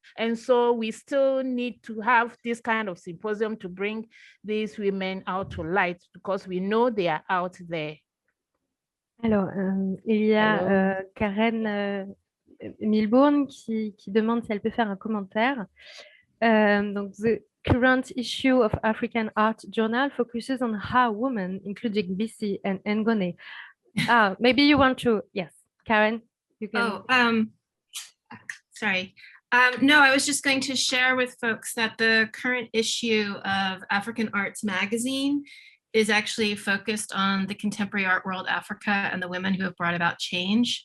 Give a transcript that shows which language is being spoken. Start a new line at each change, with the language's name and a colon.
English: And so we still need to have this kind of symposium to bring these women out to light, because we know they are out there.
French: Alors, il y a Karen Milbourne qui demande si elle peut faire un commentaire. Donc,
English: the current issue of African Art Journal focuses on how women, including BC and Ngone, maybe you want to, yes, Karen, you can. Sorry. No, I was just going to share with folks that the current issue of African Arts magazine is actually focused on the contemporary art world, Africa, and the women who have brought about change.